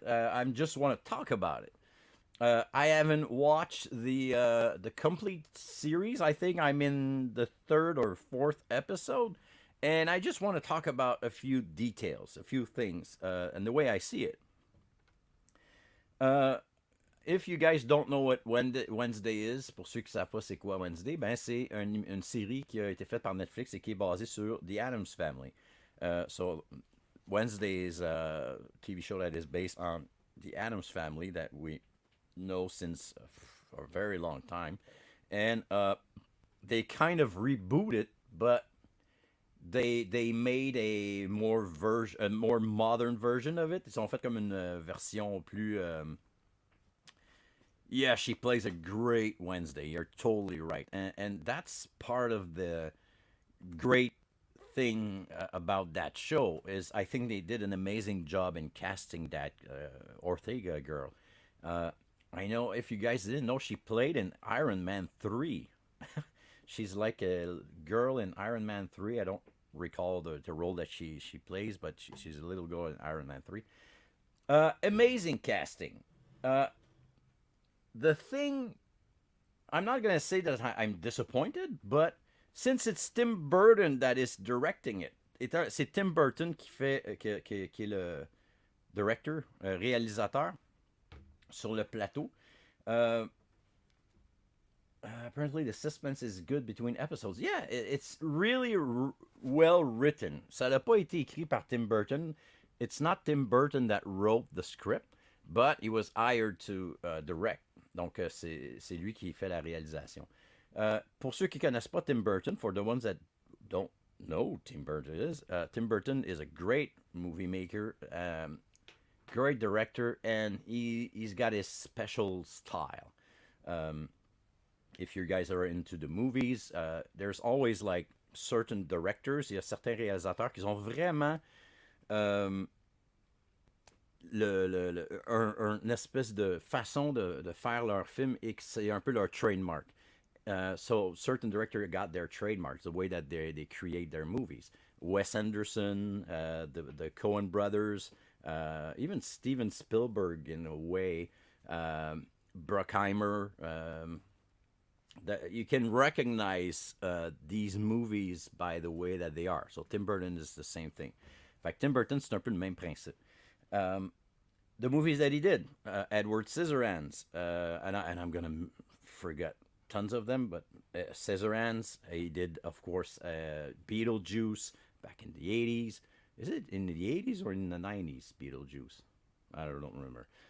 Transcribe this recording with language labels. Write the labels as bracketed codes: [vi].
[en] I just want to talk about it. I haven't watched the complete series. I think I'm in the third or fourth episode, and I just want to talk about a few details, a few things, and the way I see it. [fr] Uh, [en] if you guys don't know what Wednesday is, [fr] pour ceux qui savent pas c'est quoi Wednesday, ben c'est une série qui a été faite par Netflix et qui est basée sur The Addams Family. [en] So Wednesday is a TV show that is based on the Addams Family that we know since a very long time, and they kind of rebooted, but they made a more modern version of it. [fr] Ils ont fait comme une version plus [en] yeah, she plays a great Wednesday. You're totally right. And that's part of the great thing about that show is I think they did an amazing job in casting that Ortega girl. Uh, I know if you guys didn't know, she played in Iron Man 3. She's like a girl in Iron Man 3. I don't recall the role that she plays, but she's a little girl in Iron Man 3. Amazing casting. Uh, the thing, I'm not going to say that I'm disappointed, but since it's Tim Burton that is directing it, [fr] c'est Tim Burton qui est le directeur, réalisateur sur le plateau. [en] Uh, Apparently the suspense is good between episodes. Yeah, it's really well written. [fr] Ça n'a pas été écrit par Tim Burton. [en] It's not Tim Burton that wrote the script, but he was hired to direct. [fr] Donc c'est lui qui fait la réalisation. Pour ceux qui connaissent pas Tim Burton, [en] for the ones that don't know Tim Burton is a great movie maker, great director, and he's got his special style. [fr] Um, [en] if you guys are into the movies, there's always like certain directors, [fr] il y a certains réalisateurs qui ont vraiment euh, une espèce de façon de faire leur film et que c'est un peu leur trademark. [en] So certain directors got their trademarks, the way that they create their movies. Wes Anderson, the Coen brothers, even Steven Spielberg in a way, Bruckheimer. That you can recognize these movies by the way that they are. So Tim Burton is the same thing. In fact, [fr] Tim Burton, c'est un peu le même principe. [en] The movies that he did, Edward Scissorhands, and I'm gonna forget tons of them, but Scissorhands. He did, of course, Beetlejuice back in the 80s. Is it in the 80s or in the 90s? Beetlejuice, I don't remember.